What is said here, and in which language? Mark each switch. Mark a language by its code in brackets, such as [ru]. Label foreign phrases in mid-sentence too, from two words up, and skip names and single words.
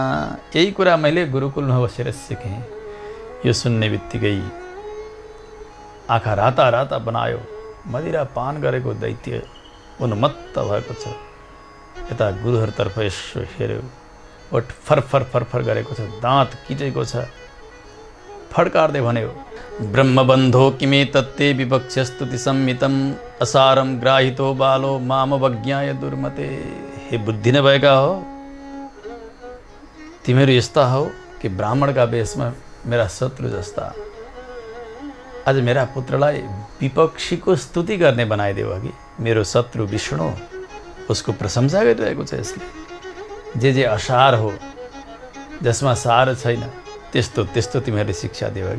[ne] यही कुरा मैले गुरुकुलमा बसेर सिकेँ। यो सुन्ने बित्तिकै आँखा राता राता बनायो। मदिरा पान गरेको दैत्य उन्मत्त भएको छ। यता गुरुहरूतर्फ यसो हेऱ्यो, ओठ फरफर फरफर गरेको छ, दाँत किटेको छ। फड्कार्दै भन्यो, [sa] ब्रह्मबन्धो किमे तत्ते विपक्षस्तुति संमितम असारम ग्राहितो बालो मामवज्ञाय दुर्मते। [ne] हे बुद्धि नभएका हो, तिमीहरू यस्ता हो कि ब्राह्मणका वेशमा मेरा शत्रु जस्ता। आज मेरा पुत्रलाई विपक्षीको स्तुति गर्ने बनाइदेऊ अघि। मेरो शत्रु विष्णु उसको प्रशंसा गरिरहेको छ। यसले जे असार हो, जसमा सार छैन, त्यस्तो त्यस्तो तिमीहरूले शिक्षा दियो अघि।